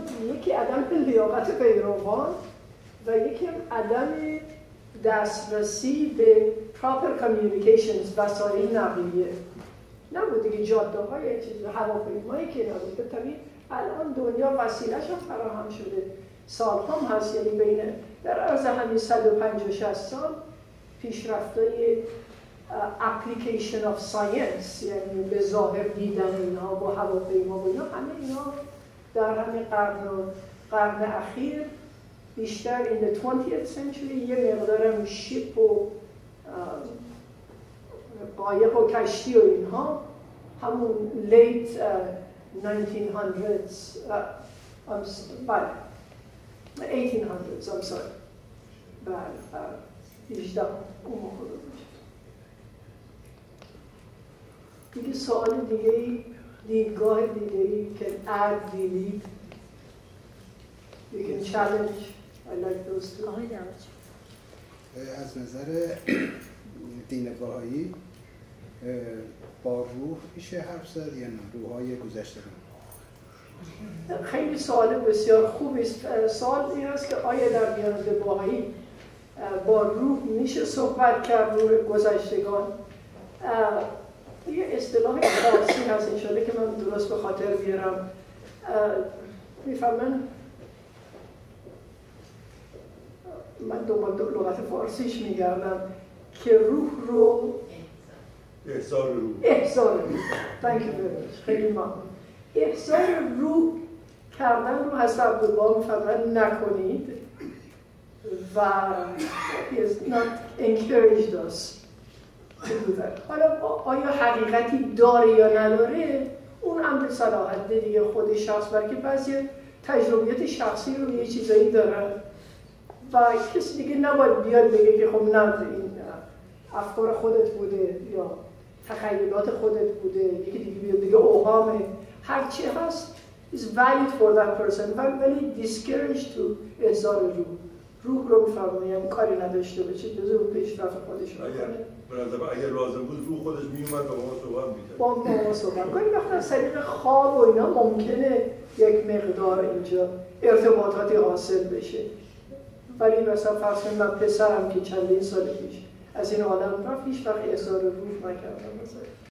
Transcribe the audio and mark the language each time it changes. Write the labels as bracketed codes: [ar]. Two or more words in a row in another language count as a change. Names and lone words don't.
[fa] یکی عدم لیاقت پیروان و یکی عدم دسترسی به [en] proper communications، [fa] وسایل نقلیه نبود دیگه، جاده‌های چیز هواپیمایی که نبود. به طبیعی الان دنیا وسیله‌اش هم فراهم شده، سال هم هست، یعنی بین در عرض همین 150-60 سال پیشرفت‌های [en] application of science، [fa] یعنی به ظاهر دیدن اینها با هواپیما و اینا، همه اینا در همین قرن اخیر بیشتر [en] in the 20th century [fa] یه مقدارم شیپ و قایق و کشتی و اینها همون [en] late 1900s 1800s I'm sorry [fa] بله 18 اون موقع بود. دیگه سوال دیگه دیدگاه دیگه [en] can add delete you can challenge I like those two. [fa] آقای دعوت از نظر دین بهایی با روح میشه حرف زد یا نه روح‌های گذشته رو؟ خیلی سوال بسیار خوبی است. سوال این است که آیا در دیانت بهایی با روح میشه صحبت کرد روح گذشتگان؟ یه اصطلاح فارسی هست انشاءالله که من درست به خاطر بیارم میفهمن من دنبال لغت فارسیش میگردم که روح رو احضار روح [en] Thank you very much. [fa] خیلی ممنون. احضار روح کردن رو حضرت عبدالبها میفرمایند نکنید و [en] he has not encouraged us to do that. [fa] حالا آیا حقیقتی داره یا نداره اون امر صلاحیت دیگه خود شخص برای که بعضی تجربیات شخصی رو یه چیزایی دارن و کسی دیگه نباید بیاد بگه که خب نه این افکار خودت بوده یا تخیلات خودت بوده یکی دیگه بیاد بگه اوهامه هر چی هست [en] is valid for that person [fa] ولی [en] discouraged to [fa] احضار روح رو میفرمایم کاری نداشته باشه جزء اون پیشرفت خودش رو کنه اگر لازم بود روح خودش میومد با ما صحبت میکرد با ما صحبت کنیم وقتی از طریق خواب و اینا ممکنه یک مقدار اینجا ارتباطاتی حاصل بشه ولی مثلا فرض کنیم من پسرم که چندین سال پیش از این عالم رفت هیچ وقت احضار روح نکردم مثلا